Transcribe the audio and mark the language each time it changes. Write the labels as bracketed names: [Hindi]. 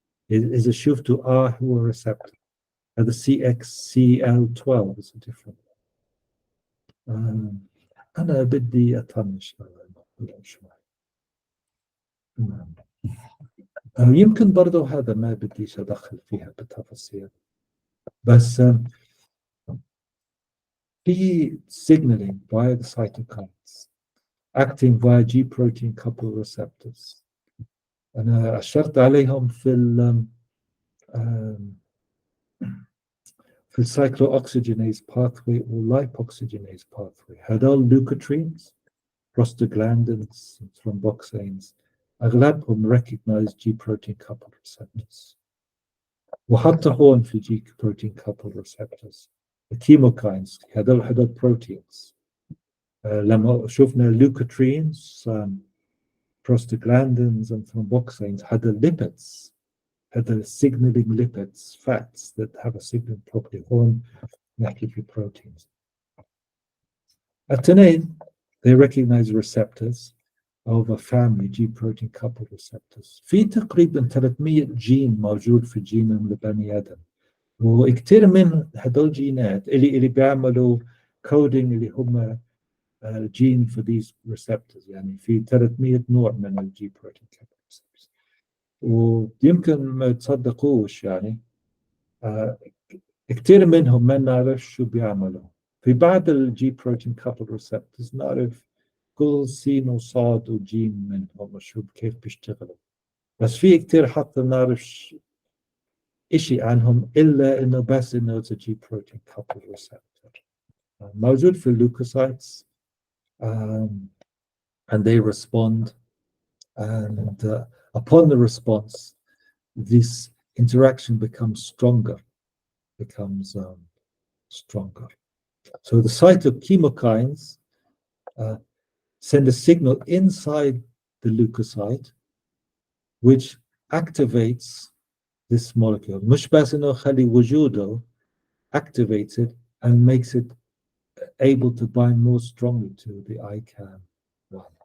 [Arabic] إذا شفتوا R هو receptor. [English] هذا CXCL12 is different. [Arabic] أنا بدي أطنش شوي. يمكن برضو هذا ما بديش أدخل فيها بالتفاصيل، بس في [English] signaling via the cytokines acting via G protein couple receptors. [Arabic] أنا أشرت عليهم في السايكلو اوكسجينيز باثوي واللايبوكسجينيز باثوي. هذول لوكوترينز، [English] prostaglandins، thromboxanes، أغلبهم recognize G protein couple receptors. [Arabic] وحتى هون في G protein couple receptors الكيموكاينز هذول بروتينز. لما شفنا [English] leukotrienes prostaglandins and thromboxanes هذا lipids، هذا signaling lipids fats that have a signaling property. [Arabic] هون نحكي في proteins. [English] التنين they recognize receptors of a family G protein couple receptors. [Arabic] في تقريبا 300 جين موجود في الجينوم البني آدم، وكثير من هدول الجينات اللي بيعملوا كودينج اللي هم الجين for these receptors. يعني في 300 نوع من الجي بروتين couple receptors، ويمكن ما تصدقوش يعني كثير منهم ما نعرف شو بيعملوا. في بعض الجي بروتين couple receptors نعرف كل سين وصاد وجيم منهم وشو كيف بيشتغلوا، بس في كثير حتى نعرف إشي عنهم إلا إنه بس إنه [English] it's a G protein couple receptor [Arabic] موجود في اللوكوسايتس [English] and they respond and upon the response this interaction becomes stronger. So the cytochemokines send a signal inside the leukocyte which activates this molecule. [Arabic] مش بس إنه خلي وجوده [English] activates it and makes it able to bind more strongly to the ICAM1.